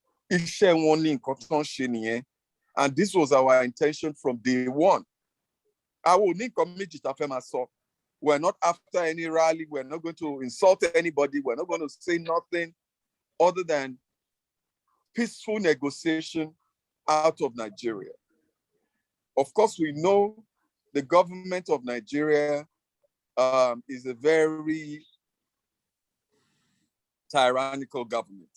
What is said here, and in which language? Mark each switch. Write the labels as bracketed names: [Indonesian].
[Yoruba] Iṣẹ́ wọn ní nǹkan tó ń ṣe nìyẹn. [English] And this was our intention from day one. [Yoruba] Àwọn ò ní nǹkan méjì tá a fẹ́ máa sọ. [English] We're not after any rally. We're not going to insult anybody. We're not going to say nothing other than peaceful negotiation out of Nigeria. Of course, we know the government of Nigeria is a very tyrannical government.